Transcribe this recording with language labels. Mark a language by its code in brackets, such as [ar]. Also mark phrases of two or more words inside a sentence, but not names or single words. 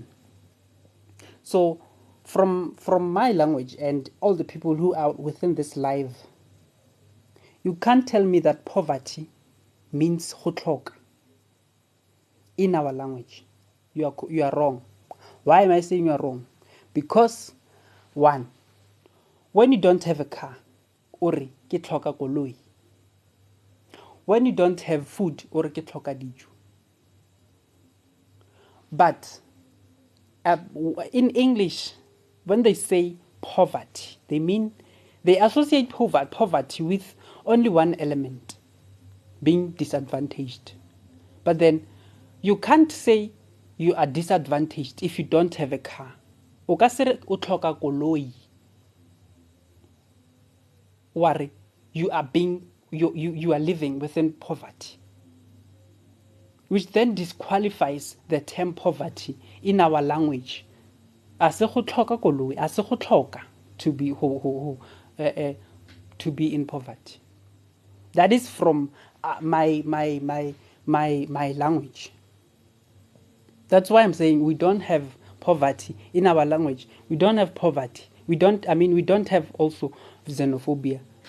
[en] So from my language and all the people who are within this live, you can't tell me that poverty means [tn] go tlhoka. [en] In our language, you are wrong. Why am I saying you are wrong? Because one, when you don't have a car, [tn] ore ke tlhoka koloi. [en] When you don't have food, [tn] ore ke tlhoka dijo. [en] But in English, when they say poverty, they associate poverty with only one element, being disadvantaged. But then you can't say you are disadvantaged if you don't have a car. [tn] O ka se re o tlhoka koloi. [en] Worry, you are living within poverty, which then disqualifies the term poverty in our language. [tn] Ase go tlhoka koloi, ase go tlhoka [en] to be in poverty. That is from my language. That's why I'm saying we don't have poverty in our language. We don't have poverty. We don't have also xenophobia.